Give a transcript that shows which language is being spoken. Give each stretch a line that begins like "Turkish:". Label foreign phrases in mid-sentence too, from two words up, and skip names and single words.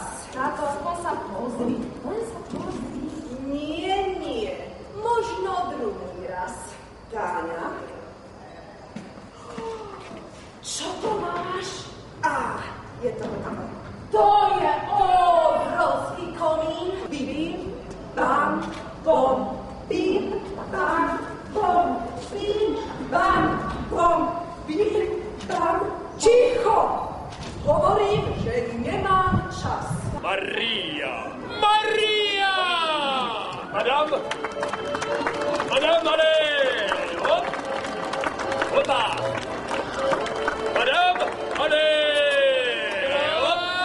Slovak: Táto, aspoň sa pozri. Nie. Možno druhý raz. Táňa? Čo to máš? Je to tam. To je obrovský komín. Bim, bam, bom, bim, bam, bom, bim, bam, bom, bim, bam. Ticho! Hovorím, že nemám čas.
French: Maria! Madame, allez! Hop! Hopa! Madame, allez! Hop!